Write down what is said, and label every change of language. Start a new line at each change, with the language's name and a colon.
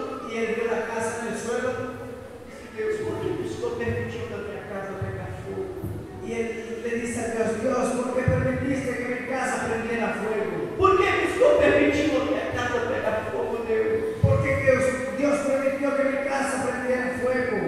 Spanish: Y él vio la casa en el suelo
Portuguese: disse: Deus, por que o Senhor permitiu da minha casa pegar fogo?
Spanish: y él le dice a Dios: Dios, ¿por qué permitiste que mi casa prendiera fuego?
Portuguese: Por que o Senhor permitiu a minha casa pegar fogo, Deus?
Spanish: ¿Por qué que Dios permitió que mi casa prendiera fuego?